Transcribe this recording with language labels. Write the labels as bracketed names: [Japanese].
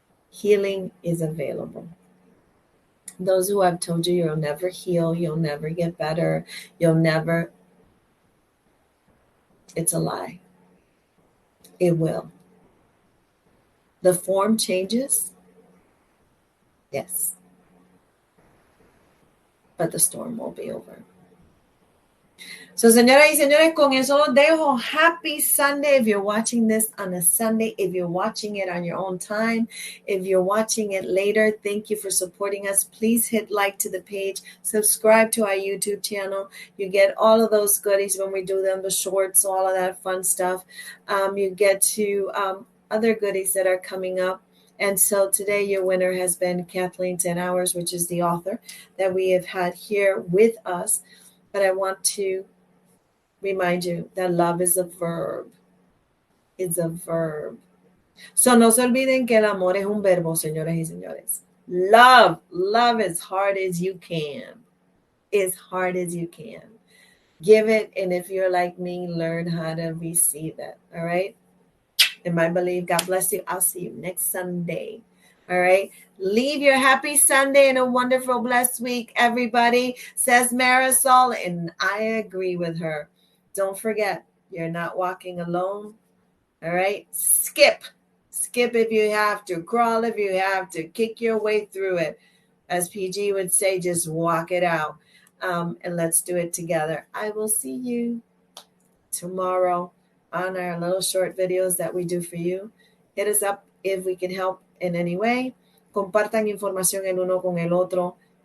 [English] Healing is available. Those who have told you you'll never heal, you'll never get better, it's a lie. It will. The form changes, yes, but the storm won't be over. [Spanish] So, señoras y señores, con eso los dejo. [English] Happy Sunday if you're watching this on a Sunday. If you're watching it on your own time, if you're watching it later, thank you for supporting us. Please hit like to the page. Subscribe to our YouTube channel. You get all of those goodies when we do them, the shorts, all of that fun stuff. You get to other goodies that are coming up. And so today your winner has been Kathleen 10 Hours, which is the author that we have had here with us. But I want to remind you that love is a verb. It's a verb. [Spanish] So, no se olviden que el amor es un verbo, señoras y señores. [English] Love. Love as hard as you can. As hard as you can. Give it, and if you're like me, learn how to receive it. All right? In my belief, God bless you. I'll see you next Sunday. All right. Leave your happy Sunday and a wonderful, blessed week, everybody, says Marisol. And I agree with her. Don't forget, you're not walking alone. All right. Skip. Skip if you have to. Crawl if you have to. Kick your way through it. As PG would say, just walk it out. And let's do it together. I will see you tomorrow on our little short videos that we do for you. Hit us up if we can help in any way. [Spanish] Compartan información el uno con el otro.